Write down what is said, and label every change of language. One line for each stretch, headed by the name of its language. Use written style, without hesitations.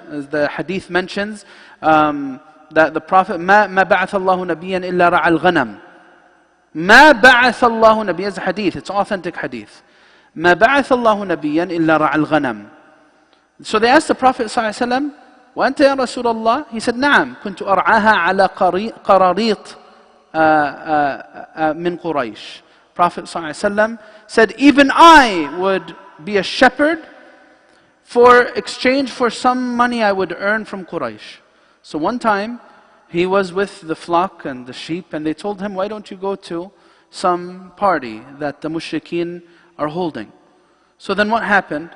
English: As the hadith mentions, that the Prophet,
Arabic: مَا بَعَثَ اللَّهُ نَبِيًّا إِلَّا رَعَى الْغَنَمِ. مَا بَعَثَ اللَّهُ نَبِيًّا
English: is a hadith, it's authentic hadith.
Arabic: مَا بَعَثَ اللَّهُ نَبِيًّا إِلَّا رَعَى الْغَنَمِ.
English: So they asked the Prophet ﷺ,
Arabic: وأنت يا رسول الله?
English: He said,
Arabic: نعم, كنت أرعاها على قراريط من قريش.
English: Prophet ﷺ said, even I would be a shepherd for exchange for some money I would earn from Quraysh. So one time, he was with the flock and the sheep, and they told him, why don't you go to some party that the mushrikeen are holding? So then what happened?